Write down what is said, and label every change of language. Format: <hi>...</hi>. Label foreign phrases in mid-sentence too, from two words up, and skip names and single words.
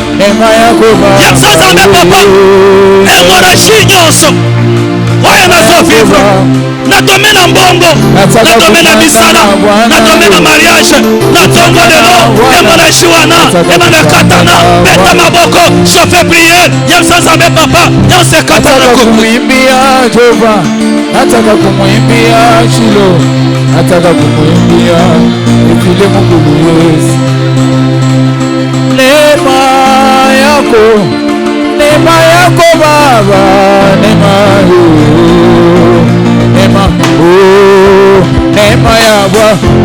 <ln>Yebisa nzambe papa, hémorragie nyonso. Oya nazo vivre na domaine na mbongo, na domaine na misala, na domaine na mariage, na tongo lelo, hémorragie wana, emana katana, beta maboko,</ln> <fr>chauffeur prière,</fr> <ln>yemsa nzambe papa, yose katana</ln> <sw>kumuimbia Jehova, nataka kumuimbia Shilo, nataka kumuimbia ifile Mungu Yesu. Neema yako Baba, neema ya Bwana,</sw>